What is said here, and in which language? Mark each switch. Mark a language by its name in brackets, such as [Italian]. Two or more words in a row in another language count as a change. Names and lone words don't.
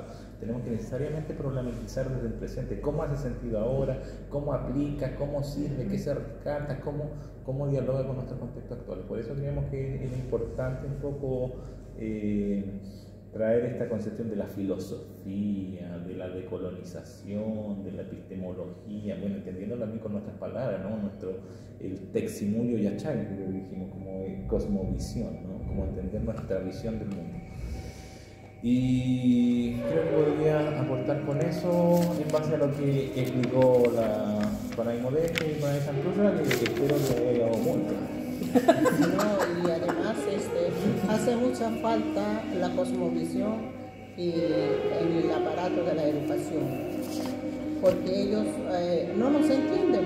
[Spanish] Tenemos que necesariamente problematizar desde el presente, cómo hace sentido ahora, cómo aplica, cómo sirve, qué se rescata, cómo dialoga con nuestro contexto actual. Por eso creemos que es importante un poco traer esta concepción de la filosofía, de la decolonización, de la epistemología, bueno, entendiéndolo también con nuestras palabras, ¿no? El [Quechua] teximulio yachay, [Spanish] que dijimos, como cosmovisión, ¿no? Como entender nuestra visión del mundo. Y creo que podría aportar con eso en base a lo que explicó la Panay Modeste y Panay Santurra, que espero que haya dado mucho. No, y además hace mucha falta la cosmovisión y el aparato de la educación, porque ellos no nos entienden.